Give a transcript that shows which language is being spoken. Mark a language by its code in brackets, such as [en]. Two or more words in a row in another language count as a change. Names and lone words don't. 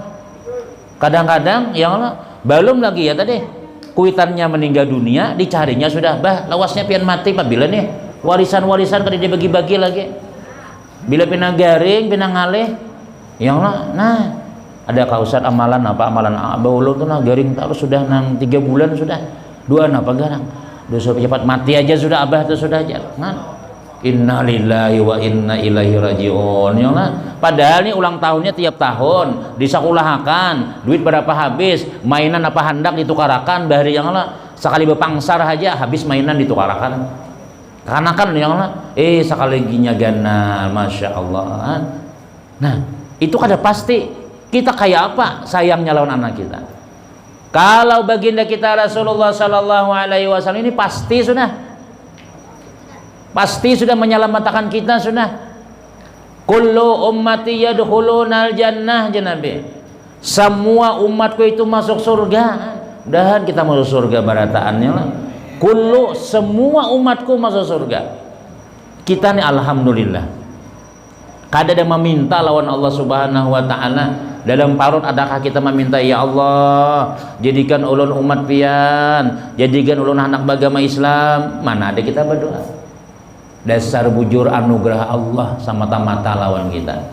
[bjn] Kadang-kadang [ar] يا الله, [bjn] belum lagi ya tadi kuitannya meninggal dunia, dicarinya sudah bah lawasnya pian mati pak, bila nih warisan-warisan kada dibagi-bagi lagi, bila pinang garing pinang ngalih, [ar] يا الله. [bjn] Nah ada kausan amalan apa, amalan abah ulun tuh nah garing terus sudah nang 3 bulan sudah 2 apa garang dosa cepat mati aja sudah abah tuh sudah aja. [ar] Nah إنا لله وإنا إليه راجعون، يا الله. [bjn] Padahal ini ulang tahunnya tiap tahun disakulahakan, duit berapa habis, mainan apa hendak ditukarakan bahari, [ar] يا الله. [bjn] Sekali bepangsar aja habis mainan ditukarakan, karena kan [ar] يا الله [bjn] sekali ginya gana, [ar] ما شاء الله. [bjn] Nah itu kada pasti kita kayak apa sayangnya lawan anak kita. Kalau baginda kita Rasulullah [ar] صلى الله عليه وسلم [bjn] ini pasti sudah menyelamatkan kita sudah. [ar] كل أمتي يدخلون الجنة, Nabi. [id] Semua umatku itu masuk surga. [bjn] Mudahan kita masuk surga barataannya lah. Kullu, semua umatku masuk surga. Kita nih alhamdulillah. Kada ada meminta lawan Allah [ar] سبحانه وتعالى. [bjn] Dalam parut adakah kita meminta, [ar] يا الله [bjn] jadikan ulun umat pian, jadikan ulun anak agama Islam? Mana ada kita berdoa. Dasar bujur anugerah Allah semata-mata lawan kita.